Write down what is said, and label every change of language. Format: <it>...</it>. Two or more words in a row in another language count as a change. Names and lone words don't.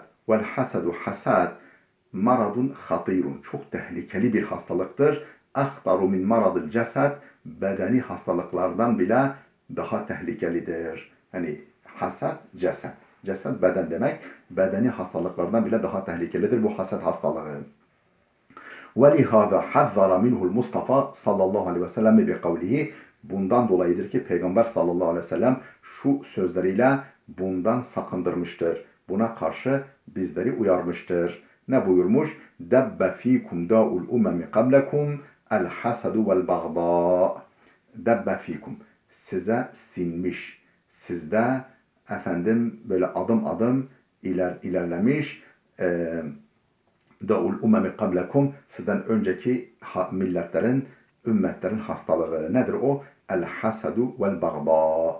<ar>والحسد حسد مرض خطير.</ar> <tr>Çok tehlikeli bir hastalıktır.</tr> <ar>أخطر من مرض الجسد,</ar> <tr>bedeni hastalıklardan bile daha tehlikelidir. Yani</tr> <ar>حسد جسد.</ar> <tr>Cesed beden demek. Bedeni hastalıklardan bile daha tehlikelidir bu hasad hastalığı.</tr> <ar>وَلِهَذَا حَذَّرَ مِنْهُ الْمُصْطَفَى صلى الله عليه وسلم بقوله.</ar> <tr>Bundan dolayıdır ki Peygamber</tr> <ar>صلى الله عليه وسلم</ar> <tr>şu sözleriyle bundan sakındırmıştır. Buna karşı bizleri uyarmıştır. Ne buyurmuş?</tr> <ar>دَبَّ ف۪يكُمْ دَاءُ الْاُمَّمِ قَبْلَكُمْ الْحَسَدُ وَالْبَغْضَاءُ دَبَّ ف۪يكُمْ.</ar> <tr>Size sinmiş. Sizde böyle adım adım ilerlemiş.</tr> <ar>داء الأمم قبلكم,</ar> <tr>sizden önceki ümmetlerin hastalığı nedir o?</tr> <ar>الحسد والبغضاء.</ar>